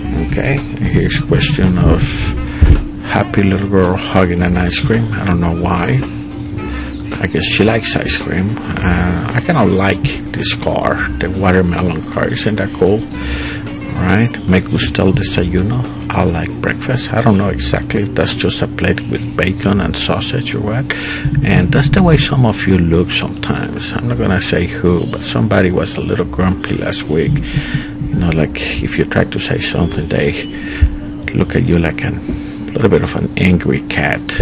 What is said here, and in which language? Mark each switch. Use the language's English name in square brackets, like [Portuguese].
[English] Okay, here's a question of happy little girl hugging an ice cream. I don't know why. I guess she likes ice cream. I kind of like this car, the watermelon car. Isn't that cool? [Spanish] Alright, me gusta el desayuno. [English] I like breakfast. I don't know exactly if that's just a plate with bacon and sausage or what. And that's the way some of you look sometimes. I'm not going to say who, but somebody was a little grumpy last week. You know, like if you try to say something, they look at you like a little bit of an angry cat.